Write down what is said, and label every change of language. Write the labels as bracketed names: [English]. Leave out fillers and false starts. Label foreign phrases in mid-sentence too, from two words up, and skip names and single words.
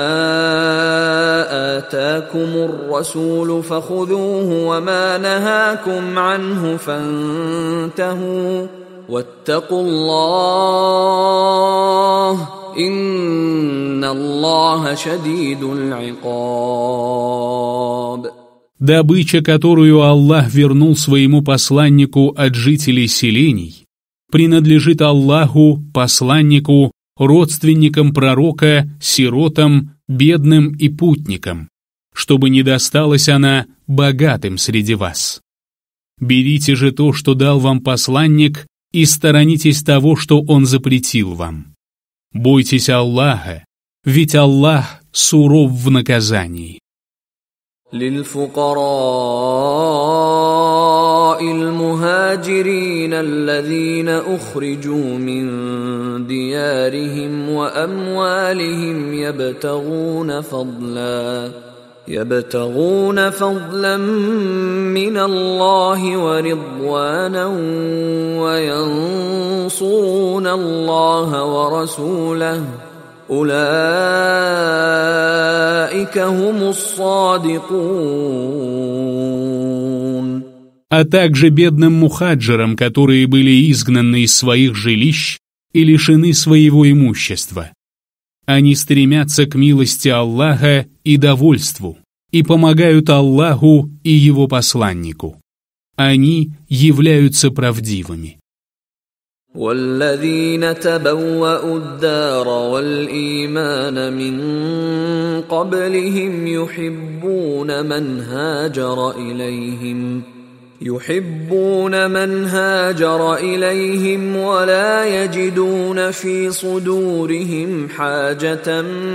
[Arabic] آتاكم الرسول فخذوه وما نهاكم عنه فانتهوا واتقوا الله إن الله شديد العقاب. [Russian] Добыча, которую Аллах вернул своему посланнику от жителей селений, принадлежит Аллаху, посланнику, родственникам пророка, сиротам, бедным и путникам, чтобы не досталась она богатым среди вас. Берите же то, что дал вам посланник, и сторонитесь того, что он запретил вам. Бойтесь Аллаха, ведь Аллах суров в наказании. [Arabic] للفقراء المهاجرين الذين أخرجوا من ديارهم وأموالهم يبتغون فضلا من الله ورضوانا وينصرون الله ورسوله أولئك هم الصادقون. [Russian] А также бедным мухаджирам, которые были изгнаны из своих жилищ и лишены своего имущества. Они стремятся к милости Аллаха и довольству, и помогают Аллаху и Его посланнику. Они являются правдивыми. [Arabic] والذين تبوأوا الدار والإيمان من قبلهم يحبون من هاجر إليهم ولا يجدون في صدورهم حاجة